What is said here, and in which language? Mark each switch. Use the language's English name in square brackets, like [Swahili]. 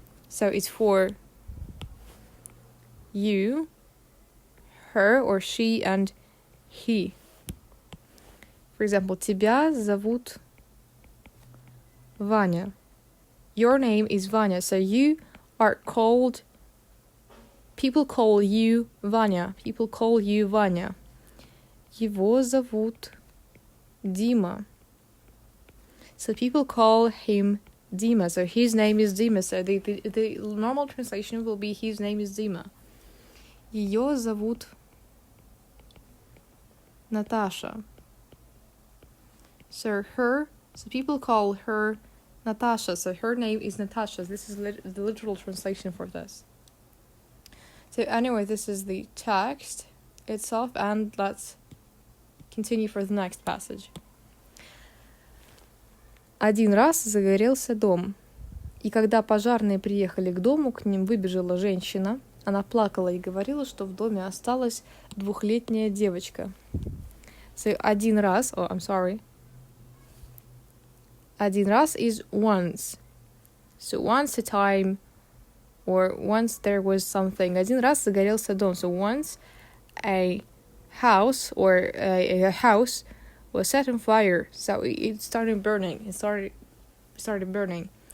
[English] So it's for you, her or she, and he. For example, [Russian] тебя зовут [English] Vanya. Your name is Vanya, so you are called. People call you Vanya. People call you Vanya. [Russian] Его зовут Dima. [English] So people call him Dima. So his name is Dima. So the normal translation will be his name is Dima. [Russian] Ее зовут Natasha. [English] So people call her Natasha. So her name is Natasha. This is the literal translation for this. So anyway, this is the text itself, and let's continue for the next passage. [Russian] Один раз загорелся дом, и когда пожарные приехали к дому, к ним выбежала женщина. Она плакала и говорила, что в доме осталась 2-летняя девочка. [English] So [Russian] один раз, один раз [English] is once. So once a time, or once there was something. [Russian] Один раз загорелся дом. [English] So once a house or a house was set on fire. So it started burning. It started burning.